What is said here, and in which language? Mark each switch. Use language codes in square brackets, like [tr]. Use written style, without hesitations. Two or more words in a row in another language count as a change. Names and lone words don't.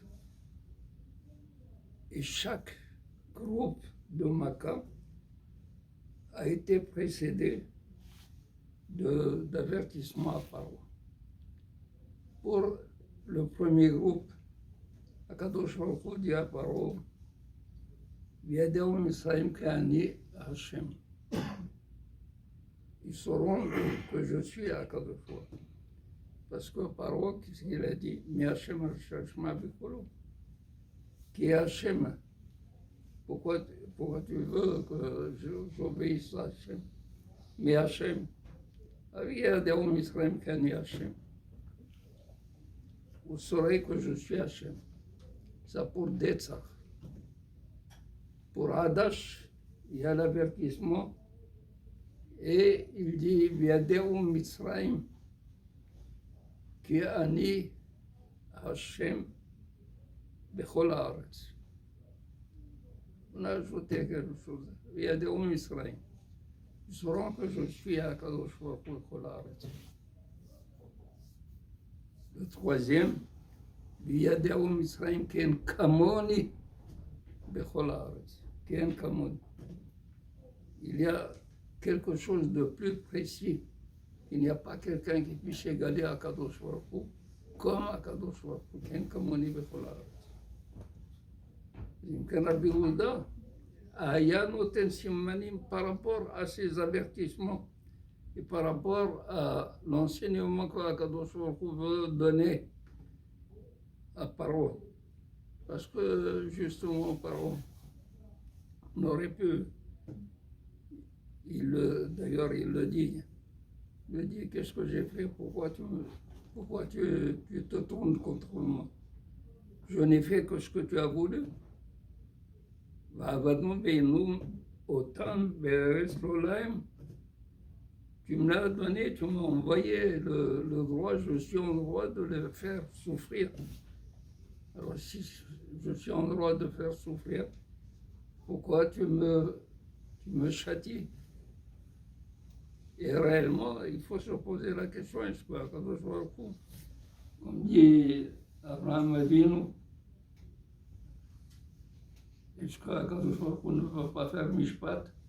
[fr] Et chaque groupe de makas a été précédé d'avertissements à Paro. Pour le premier groupe, Akadosh Baruch Hu dit à Paro, [he] וידעו מצרים כאני השם. [fr] Ils sauront que je suis à Akadosh Baruch Hu. Parce que Paro, qu'est-ce qu'il a dit? [he] מי השם אשמע בקולו. [fr] Qui est Hashem? Pourquoi tu veux que j'obéisse à Hashem? [he] מי השם. וידעו מצרים כאני השם. [fr] Vous saurez que je suis Hashem. Ça pour Detzach. Pour Hadash, il y a l'avertissement et il dit [he] וידעו מצרים כי אני השם בכל הארץ. [fr] On a ajouté quelque chose. [he] וידעו מצרים. [fr] Ils sauront que je suis à Kadosh Baruch Hu [he] בכל הארץ. [fr] Le troisième, [he] וידעו מצרים כי אין כמוני בכל הארץ כי אין כמוהו. [fr] Il y a quelque chose de plus précis. Il n'y a pas quelqu'un qui puisse égaler Akadosh Baruch Hu comme Akadosh Baruch Hu, [he] כי אין כמוני בכל הארץ. אם כן רבי יהודה היה נותן סימנים [fr] par rapport à ces avertissements et par rapport à l'enseignement qu'Akadosh Baruch Hu veut donner à Paro. Parce que justement Paro n'aurait pu, d'ailleurs il le dit, qu'est-ce que j'ai fait, pourquoi tu te tournes contre moi? Je n'ai fait que ce que tu as voulu. [he] ועבדנו בעינום אותם בארץ לא להם. [fr] Tu me l'as donné, tu m'as envoyé le droit, je suis en droit de le faire souffrir. Alors si je suis en droit de faire souffrir, pourquoi tu me châties? Et réellement, il faut se poser la question, est-ce que Akadosh Baruch Hu, comme dit Abraham Avinu, est-ce qu'Akadosh Baruch Hu ne peut pas faire mishpat?